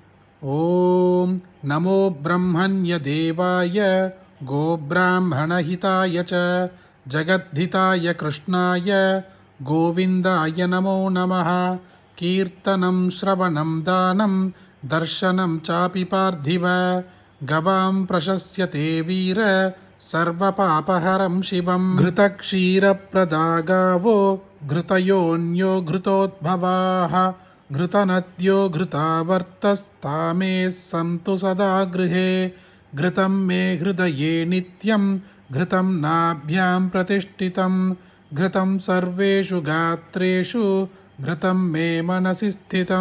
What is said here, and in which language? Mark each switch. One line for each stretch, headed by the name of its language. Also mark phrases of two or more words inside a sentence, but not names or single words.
Sanskrit: ओम् नमो ब्रह्मण्य देवाय गोब्राह्मणहिताय च जगद्धिताय कृष्णाय गोविन्दाय नमो नमः. कीर्तनं श्रवणं दानं दर्शनं चापि पार्थिव गवां प्रशस्यते वीर सर्वपापहरं शिवम्. घृतक्षीरप्रदागावो घृतयोऽन्यो घृतोद्भवाः घृतनद्यो घृतावर्तस्तामे सन्तु सदा गृहे. घृतं मे हृदये नित्यं घृतं नाभ्यां प्रतिष्ठितं घृतं सर्वेषु गात्रेषु घृतं मे मनसि स्थितं.